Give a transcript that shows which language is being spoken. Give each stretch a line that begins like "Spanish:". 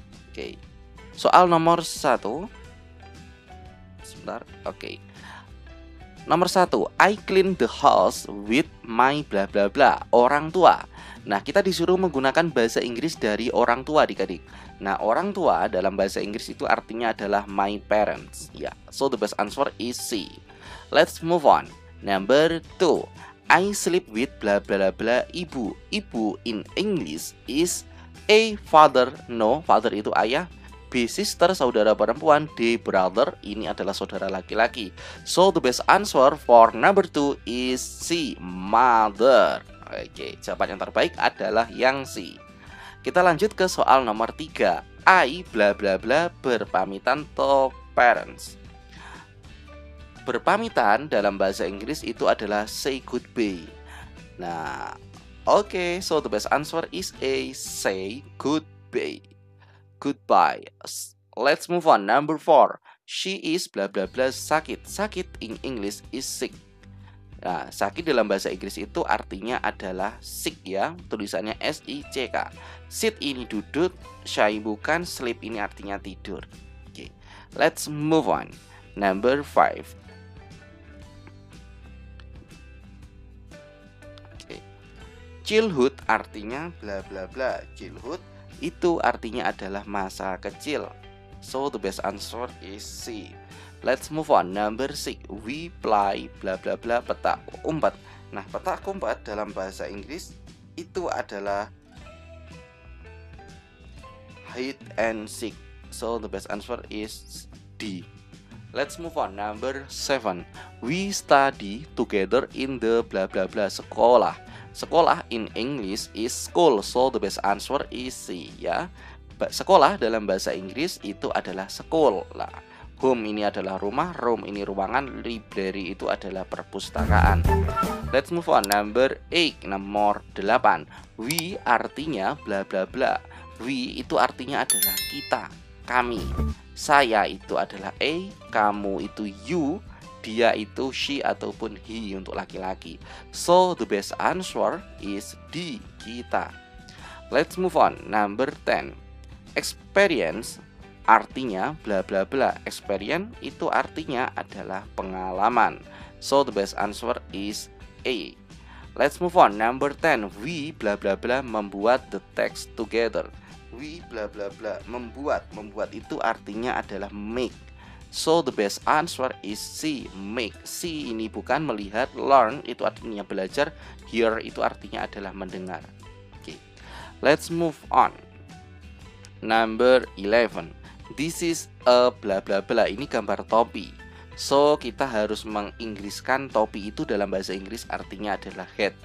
Indonesian: Oke. Soal nomor 1. Sebentar. Oke. Nomor 1,
English: I clean the house with my bla bla bla,
Indonesian: orang tua. Nah, kita disuruh menggunakan bahasa Inggris dari orang tua adik-adik. Nah, orang tua dalam bahasa Inggris itu artinya adalah
English: my parents. Ya, so the best answer is C. Let's move on. Number 2, I sleep with bla bla bla ibu. Ibu in English is A, father.
Indonesian: No, father itu ayah. B, sister, saudara perempuan. D, brother, ini adalah saudara laki-laki.
English: So the best answer for number 2 is C, mother.
Indonesian: Oke, jawaban yang terbaik adalah yang C. Kita lanjut ke soal nomor 3.
English: I bla bla bla berpamitan to parents.
Indonesian: Berpamitan dalam bahasa Inggris itu adalah
English: say goodbye. Nah, oke, so the best answer is A, say goodbye. Goodbye. Let's move on. Number 4. She is bla bla bla sakit. Sakit in English is sick.
Indonesian: Nah, sakit dalam bahasa Inggris itu artinya adalah sick ya. Tulisannya S-I-C-K. Sit ini duduk, shy bukan, sleep ini artinya tidur.
English: Oke. Let's move on. Number 5.
Indonesian: Oke. Childhood artinya bla bla bla. Childhood itu artinya adalah masa kecil.
English: So the best answer is C. Let's move on. Number 6. We play bla bla bla petak umpet.
Indonesian: Nah, petak umpet dalam bahasa Inggris itu adalah
English: hide and seek. So the best answer is D. Let's move on. Number 7. We study together in the bla bla bla sekolah. Sekolah in English is school. So the best answer is C ya.
Indonesian: Sekolah dalam bahasa Inggris itu adalah school lah. Home ini adalah rumah, room ini ruangan, library itu adalah perpustakaan.
English: Let's move on. Number 8.
Indonesian: Nomor 8.
English: We artinya bla bla bla.
Indonesian: We itu artinya adalah kita, kami. Saya itu adalah A, kamu itu you, dia itu she ataupun he untuk laki-laki.
English: So the best answer is D, kita. Let's move on. Number 10.
Indonesian: Experience artinya bla bla bla. Experience itu artinya adalah pengalaman.
English: So the best answer is A. Let's move on. Number 10. We bla bla bla membuat the text together. We bla bla bla membuat.
Indonesian: Membuat itu artinya adalah make.
English: So the best answer is C, make.
Indonesian: C ini bukan melihat, learn itu artinya belajar, hear itu artinya adalah mendengar.
English: Oke. Let's move on. Number 11. This is a bla bla bla.
Indonesian: Ini gambar topi. So kita harus menginggriskan topi itu dalam bahasa Inggris artinya adalah hat.